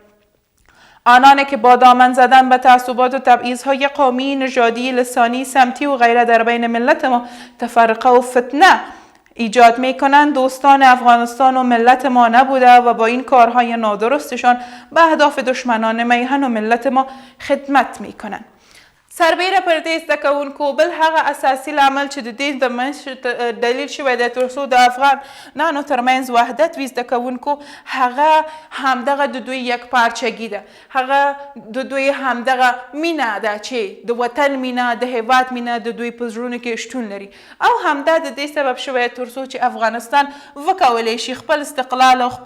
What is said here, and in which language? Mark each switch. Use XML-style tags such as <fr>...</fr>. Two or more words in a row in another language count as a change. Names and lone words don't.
<fa>آنانی که با دامن زدن به تعصبات و تبعیض‌های قومی، نژادی، لسانی، سمتی و غیره در بین ملت ما تفرقه و فتنه ایجاد می کنند دوستان افغانستان و ملت ما نبوده و با این کارهای نادرستشان به اهداف دشمنان میهن و ملت ما خدمت می کنند.</fa> <ps>سربیره پر دې زده کوونکو بل هغه اساسي لامل چې د دې د منځ دلیل شوی دی تر څو د افغانانو ترمنځ وحدت وي زده کوونکو هغه همدغه د دوی یکپارچګي ده، هغه د دوی همدغه مینه ده چې د وطن مینه، د هیواد مینه د دوی په زړونو کې شتون لري او همدا د دې سبب شوی تر څو چې افغانستان وکولی شي خپل استقلال او</ps>